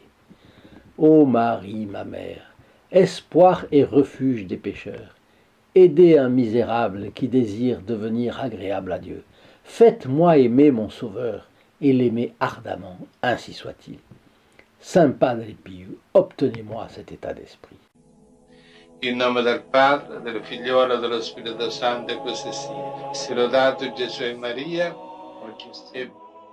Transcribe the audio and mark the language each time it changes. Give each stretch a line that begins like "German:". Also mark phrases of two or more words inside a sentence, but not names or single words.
French: Ô Marie, ma mère, espoir et refuge des pécheurs, aidez un misérable qui désire devenir agréable à Dieu. Faites-moi aimer mon Sauveur et l'aimer ardemment, ainsi soit-il. Saint Padre Pio, obtenez-moi cet état d'esprit.
Italian: In nome del Padre, del Figliolo e dello Spirito Santo, e così sia. Sia lodato Gesù e Maria, e